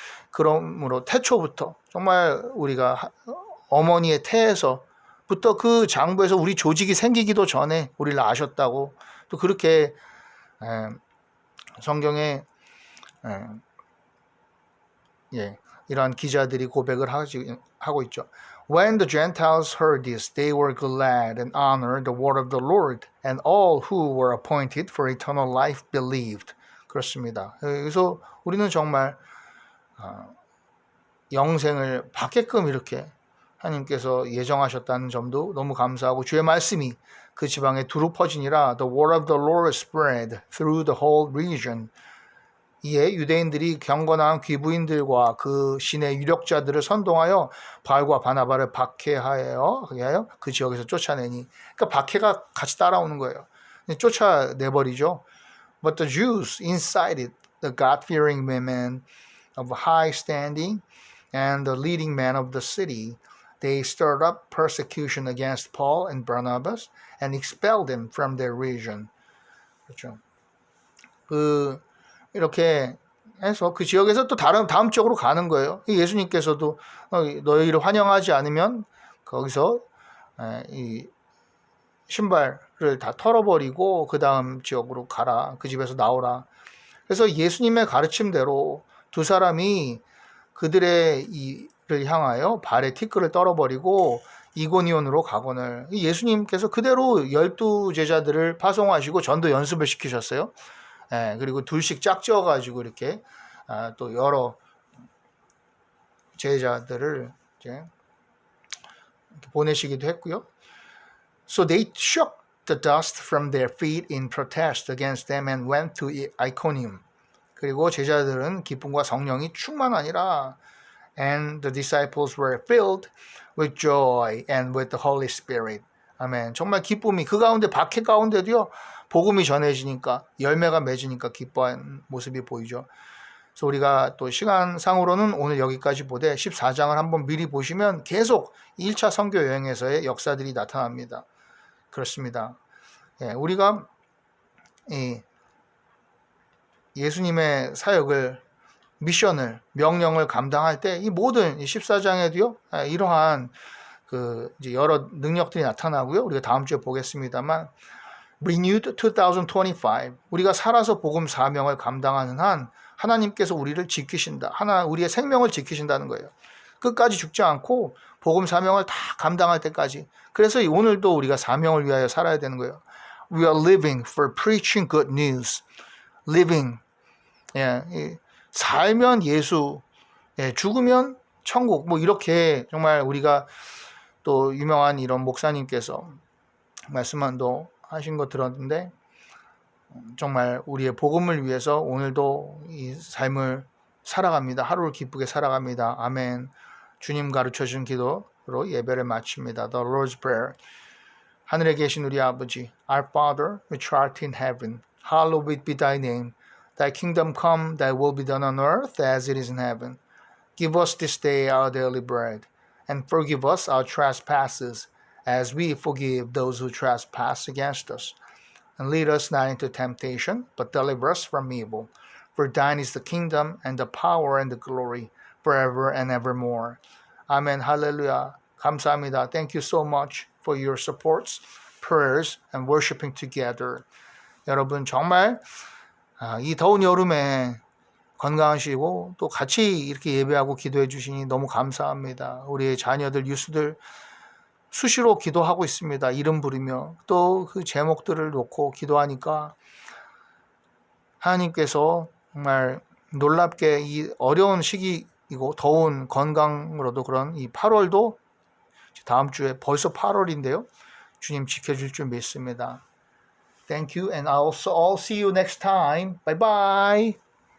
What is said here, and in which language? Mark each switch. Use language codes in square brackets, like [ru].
[ko] 그러므로 태초부터, 정말 우리가 어머니의 태에서부터 그 장부에서 우리 조직이 생기기도 전에 우리를 아셨다고, 또 그렇게 성경에 이러한 기자들이 고백을 하고 있죠. [en] When the Gentiles heard this, they were glad and honored the word of the Lord, and all who were appointed for eternal life believed. [ko] 그렇습니다. 그래서 우리는 정말 영생을 받게끔 이렇게 하나님께서 예정하셨다는 점도 너무 감사하고, 주의 말씀이 그 지방에 두루 퍼지니라. [en] The word of the Lord spread through the whole region. [ko] 이에 유대인들이 경건한 귀부인들과 그 신의 유력자들을 선동하여 바울과 바나바를 박해하여 그 지역에서 쫓아내니, 그러니까 박해가 같이 따라오는 거예요. 쫓아내버리죠. [en] But the Jews incited the God-fearing women of high standing and the leading men of the city. They stirred up persecution against Paul and Barnabas and expelled them from their region. [ko] 그렇죠. 이렇게 해서 그 지역에서 또 다음 지역으로 가는 거예요. 예수님께서도 너희를 환영하지 않으면 거기서 이 신발을 다 털어버리고 그 다음 지역으로 가라. 그 집에서 나오라. 그래서 예수님의 가르침대로 두 사람이 그들의 이를 향하여 발에 티끌을 떨어버리고 이고니온으로 가거늘, 예수님께서 그대로 12 제자들을 파송하시고 전도 연습을 시키셨어요. 그리고 둘씩 짝지어가지고 이렇게 또 여러 제자들을 이제 보내시기도 했고요. [en] So they shook the dust from their feet in protest against them and went to Iconium. [ko] 그리고 제자들은 기쁨과 성령이 충만하니라. [en] And the disciples were filled with joy and with the Holy Spirit. [ko] 아멘. 정말 기쁨이, 그 가운데 박해 가운데도요, 복음이 전해지니까, 열매가 맺으니까 기뻐한 모습이 보이죠. 그래서 우리가 또 시간상으로는 오늘 여기까지 보되 14장을 한번 미리 보시면 계속 1차 선교 여행에서의 역사들이 나타납니다. 그렇습니다. 예, 우리가 예수님의 사역을 미션을 명령을 감당할 때 이 모든 14장에도요 이러한 이제 여러 능력들이 나타나고요. 우리가 다음 주에 보겠습니다만 Renewed 2025 우리가 살아서 복음 사명을 감당하는 한 하나님께서 우리를 지키신다. 우리의 생명을 지키신다는 거예요. 끝까지 죽지 않고 복음 사명을 다 감당할 때까지. 그래서 오늘도 우리가 사명을 위하여 살아야 되는 거예요. [en] We are living for preaching good news. Living. [ko] 예, 살면 예수, 예, 죽으면 천국. 뭐 이렇게 정말 우리가 또 유명한 이런 목사님께서 말씀도 하신 거 들었는데 정말 우리의 복음을 위해서 오늘도 이 삶을 살아갑니다. 하루를 기쁘게 살아갑니다. 아멘. 주님 가르쳐 준 기도로 예배를 마칩니다. [en] The Lord's Prayer. [ko] 하늘에 계신 우리 아버지, [en] Our Father, which art in heaven, hallowed be thy name. Thy kingdom come, thy will be done on earth as it is in heaven. Give us this day our daily bread, and forgive us our trespasses, as we forgive those who trespass against us. And lead us not into temptation, but deliver us from evil. For thine is the kingdom, and the power, and the glory, forever and evermore. Amen. Hallelujah. [ko] 감사합니다. [en] Thank you so much for your supports, prayers, and worshiping together. [ko] 여러분 정말 이 더운 여름에 건강하시고 또 같이 이렇게 예배하고 기도해 주시니 너무 감사합니다. 우리의 자녀들, 유수들 수시로 기도하고 있습니다. 이름 부르며 또 그 제목들을 놓고 기도하니까 하나님께서 정말 놀랍게 이 어려운 시기이고 더운 건강으로도 그런 이 8월도 다음 주에 벌써 8월인데요. 주님 지켜줄 줄 믿습니다. [en] Thank you and I'll see you next time. Bye bye.